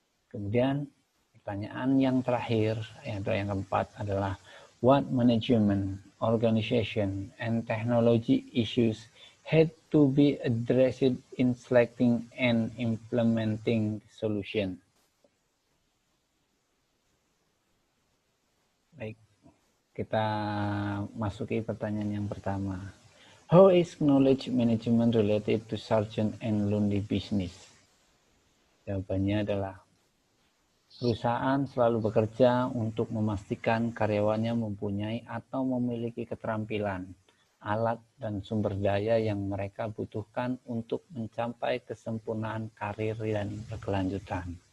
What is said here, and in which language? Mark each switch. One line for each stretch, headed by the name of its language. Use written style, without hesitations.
English: Kemudian pertanyaan yang terakhir, yang keempat adalah what management, organization, and technology issues had to be addressed in selecting and implementing solution.
Indonesian: Baik, kita masuki pertanyaan yang pertama.
English: How is knowledge management related to Sargent and Lundy business?
Indonesian: Jawabannya adalah perusahaan selalu bekerja untuk memastikan karyawannya mempunyai atau memiliki keterampilan, alat, dan sumber daya yang mereka butuhkan untuk mencapai kesempurnaan karir dan berkelanjutan.